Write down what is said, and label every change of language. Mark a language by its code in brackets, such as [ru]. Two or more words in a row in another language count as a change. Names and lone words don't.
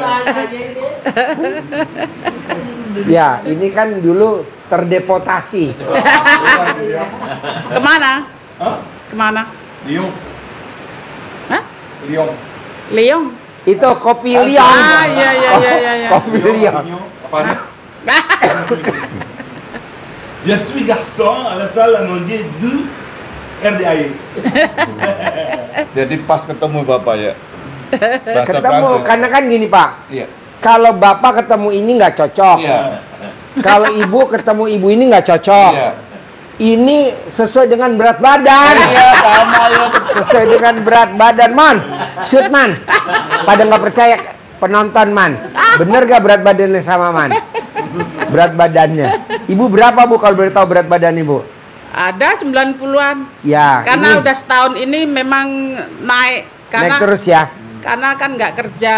[id] Ya, ini kan dulu terdepotasi. kemana? Hah? Kemana? Liong. Hah? Liong. Leong? Itu kopi liong. Ah, iya. Kopi liong. Apaan? [fr] Je suis garçon à la salle à manger du RDAI. [id] Jadi pas ketemu Bapak ya. Bahasa Ketemu, Prancis. karena kan gini Pak. Iya. Kalau Bapak ketemu ini nggak cocok. Iya. Kalau Ibu ketemu Ibu ini nggak cocok. Iya. Ini sesuai dengan berat badan. Iya, sama ya. Sesuai dengan berat badan, man. [en] Shoot, man. [id] Pada nggak percaya penonton, man. Bener gak berat badannya sama, man? Berat badannya. Ibu berapa, Bu, kalau boleh tahu berat badan Ibu? Ada 90-an. Ya. Karena ini udah setahun ini memang naik. Karena naik terus ya. Karena kan nggak kerja